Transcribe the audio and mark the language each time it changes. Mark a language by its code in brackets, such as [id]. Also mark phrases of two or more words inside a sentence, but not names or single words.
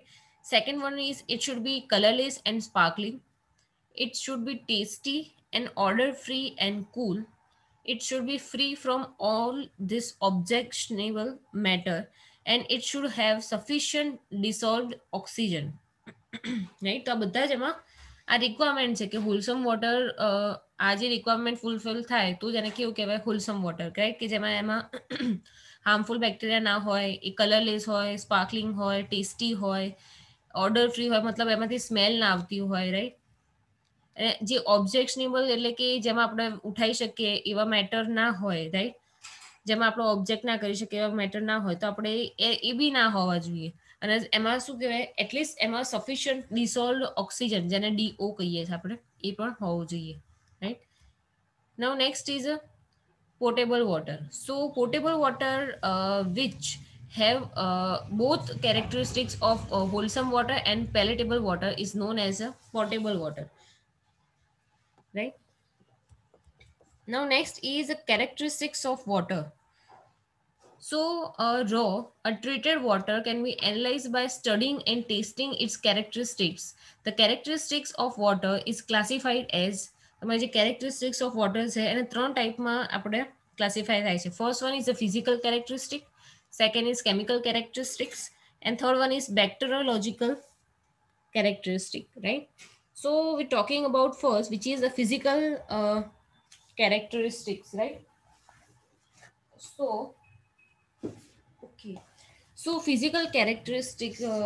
[en] Second one is it should be colorless and sparkling. It should be tasty and odor free and cool. It should be free from all this objectionable matter, and it should have sufficient dissolved oxygen. [gu] રાઈટ તો આ બધા જ એમાં આ રિક્વાયરમેન્ટ છે કે [en] wholesome water [gu] આ જે રિક્વાયરમેન્ટ ફૂલફિલ થાય તો જ એને કેવું કહેવાય [en] wholesome water, [gu] રાઈટ, કે જેમાં એમાં [en] harmful bacteria [gu] ના હોય, એ કલરલેસ હોય, સ્પાર્કલિંગ હોય, ટેસ્ટી હોય, [en] order free [gu] હોય, મતલબ એમાંથી સ્મેલ ના આવતી હોય, રાઈટ. અને જે ઓબ્જેક્શનેબલ એટલે કે જેમાં આપણે ઉઠાઈ શકીએ એવા મેટર ના હોય, રાઈટ, જેમાં આપણો ઓબ્જેક્ટ ના કરી શકીએ એવા મેટર ના હોય, તો આપણે એ બી ના હોવા જોઈએ. અને એમાં શું કહેવાય, એટલીસ્ટ એમાં [en] sufficient dissolve oxygen, [gu] જેને ડીઓ કહીએ છીએ આપણે, એ પણ હોવું જોઈએ, રાઈટ. [en] now next is potable water. So potable water which have both characteristics of wholesome water and palatable water is known as a potable water, right? Now next is the characteristics of water. So a treated water can be analyzed by studying and tasting its characteristics. The characteristics of water is classified as, [gu] તમારી જે [en] characteristics of water [gu] છે એને ત્રણ ટાઈપમાં આપણે ક્લાસિફાય થાય છે. [en] first one is the physical characteristic, second is chemical characteristics, and third one is bacteriological characteristic, right? So we're talking about first, which is the physical characteristics, right? So okay, so physical characteristic.